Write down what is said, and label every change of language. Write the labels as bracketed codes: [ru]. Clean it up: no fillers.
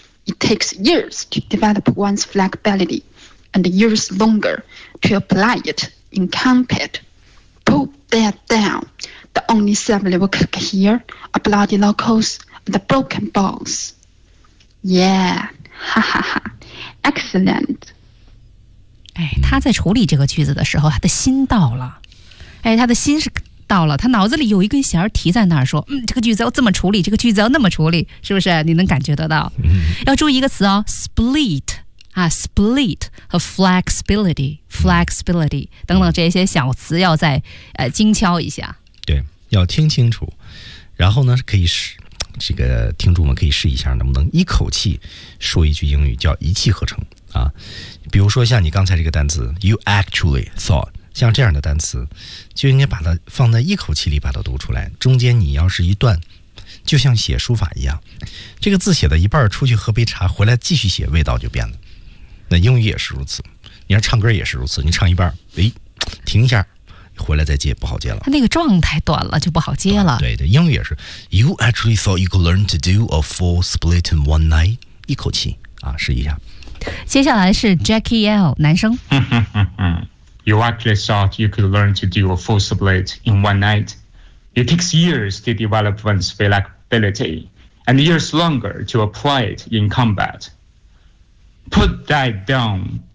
[en] It takes years to develop one's flexibility, and years longer to apply it in combat. That down. The only family we cook here are bloody locals and the broken bones. Yeah, ha ha ha. Excellent. [zh] 他在处理这个句子的时候，他的心到了。他的心是到了，他脑子里有一根弦提在那儿说，这个句子要这么处理，这个句子要那么处理，是不是？你能感觉得到？要注意一个词哦 ，split。 Split 和 flexibility 等等这些小词要再精敲一下。对，要听清楚，然后呢可以试，这个听众们可以试一下能不能一口气说一句英语，叫一气呵成啊。比如说像你刚才这个单词 [en] you actually thought， [zh] 像这样的单词就应该把它放在一口气里把它读出来，中间你要是一段，就像写书法一样，这个字写的一半出去喝杯茶回来继续写，味道就变了。那英语也是如此，你要唱歌也是如此，你唱一半停一下回来再接不好接了，他那个状态短了就不好接了。对对，英语也是 [en] You actually thought you could learn to do a full split in one night， [zh] 一口气啊，试一下。接下来是 Jackie L 男生。 [en] You actually thought you could learn to do a full split in one night. It takes years to develop one's flexibility and years longer to apply it in combatPut that down.